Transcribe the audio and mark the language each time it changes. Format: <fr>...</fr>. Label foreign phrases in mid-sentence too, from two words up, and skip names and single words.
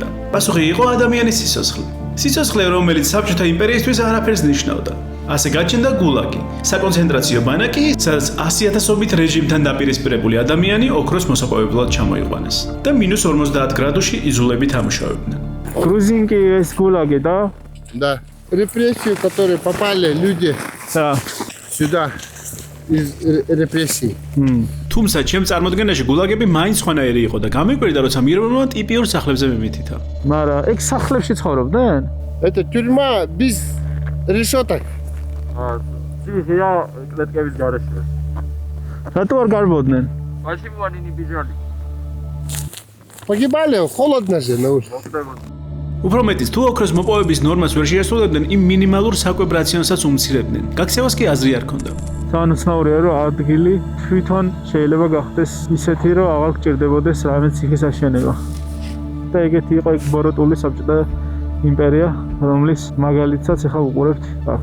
<ka>პასუხი იყო ადამიანის სიცოცხლე. სიცოცხლე, რომელიც საბჭოთა იმპერიისთვის არაფერს ნიშნავდა. ასე გაჩნდა გულაგი, საკონცენტრაციო ბანაკი, სადაც 100,000-ობით რეჟიმთან დაპირისპირებული ადამიანი ოქროს მოსაპოვებლად ჩამოიყვანეს და -50 გრადუსში იზოლებით ამუშავებდნენ.</ka> <ru>Грузинки есть гулаги, да? Да. Репрессии, которые попали люди Да. сюда из репрессий.</ru> <ka>თუმცა ჩემ წარმოდგენაში გულაგები მაინც სხვანაირი იყო და გამიკვირდა, როცა მირონმა ტიპიურ სახლებზე მემითითა. მარა ეგ სახლებში ცხოვრობდნენ?</ka> <ru>Это тюрьма без решеток.</ru> <ka>Я კლეტკების გარეშე. რატო არ გარბოდნენ?</ka> <ru>Погибали, холодно же на улице.</ru> <ka>უფრო მეტიც, თუ ოქროს მოპოვების ნორმას ვერ შეასრულებდნენ, იმ მინიმალურ საკვებ რაციონსაც უმცირებდნენ. გაქცევას კი აზრი არ ჰქონდა. განუცნაურია რომ ადგილი თვითონ შეიძლება გახდეს ისეთი რომ აღარ გჭირდებოდეს რამე ციხის აშენება. და ეგეთი იყო ეგ ბოროტული საბჭოთა იმპერია, რომლის მაგალითსაც ახლა უყურებთ აქ.</ka>